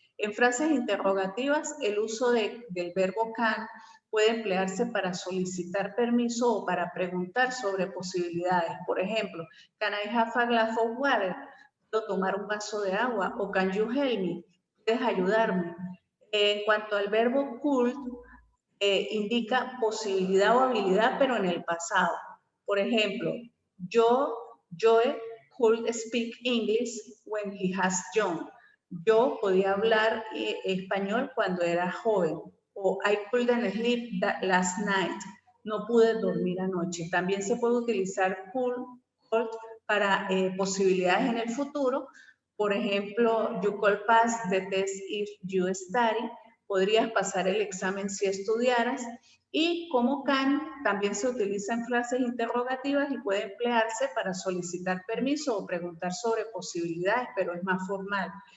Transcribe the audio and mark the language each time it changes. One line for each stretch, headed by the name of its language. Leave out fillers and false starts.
Spanish: En frases interrogativas, el uso del verbo can puede emplearse para solicitar permiso o para preguntar sobre posibilidades. Por ejemplo,
English: can I have a glass of water?
Spanish: ¿Puedo tomar un vaso de agua? O
English: can you help me?
Spanish: ¿Puedes ayudarme? En cuanto al verbo could, indica posibilidad o habilidad, pero en el pasado. Por ejemplo,
English: Joe could speak English when he was young.
Spanish: Yo podía hablar español cuando era joven.
English: O I couldn't sleep last night.
Spanish: No pude dormir anoche. También se puede utilizar could para posibilidades en el futuro. Por ejemplo,
English: you could pass the test if you study.
Spanish: podrías pasar el examen si estudiaras. Y como can también se utiliza en frases interrogativas y puede emplearse para solicitar permiso o preguntar sobre posibilidades, pero es más formal.